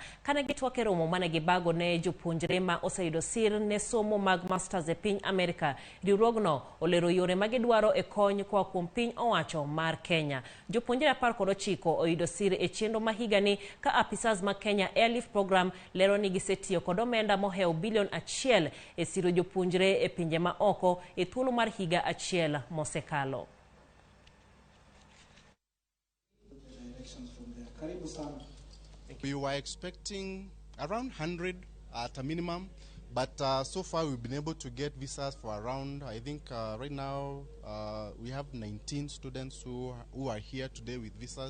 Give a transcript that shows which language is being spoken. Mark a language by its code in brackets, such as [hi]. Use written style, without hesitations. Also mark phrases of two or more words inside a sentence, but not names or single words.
[luo] Kane gitwak e romo mane gibago ne jopuonjre ma oseyudo sir ne somo mag masters e piny Amerika, riwruogno olero yore magidwaro e kony koa kuom piny owacho mar Kenya. Jopuonjre 19 oyudo sir e chenro ma higani ka apisas ma Kenya Elif program lero ni gisetiyo kod omenda moheo bilion 1 e siro jopuonjre e pinje ma oko e thuolo mar higa achiel mosekalo. [en] We were expecting around 100 at a minimum, but so far we've been able to get visas for around, I think right now we have 19 students who are here today with visas.